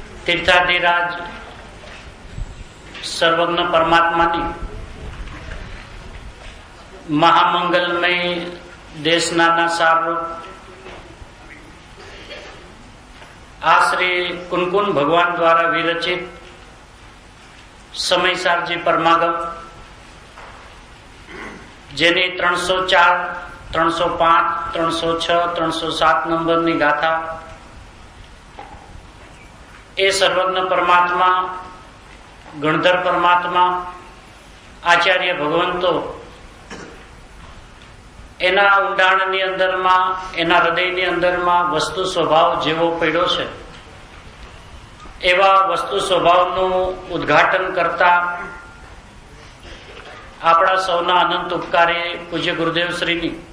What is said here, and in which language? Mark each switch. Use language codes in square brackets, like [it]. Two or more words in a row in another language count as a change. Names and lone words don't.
[gu] તીર્થાધિરાજ સર્વજ્ઞ પરમાત્માની મહામંગલમય દેશના સારરૂપ આ શ્રી કુનકુન ભગવાન દ્વારા વિરચિત સમયસારજી પરમાગમ જેની 304, 305, 306, 307 નંબરની ગાથા એ સર્વજ્ઞ પરમાત્મા ગણધર પરમાત્મા આચાર્ય ભગવંતો એના ઊંડાણની અંદરમાં એના હૃદયની અંદરમાં વસ્તુ સ્વભાવ જેવો પડ્યો છે એવા વસ્તુ સ્વભાવનું ઉદ્ઘાટન કરતા આપણા સૌના અનંત ઉપકારી પૂજ્ય ગુરુદેવ શ્રીની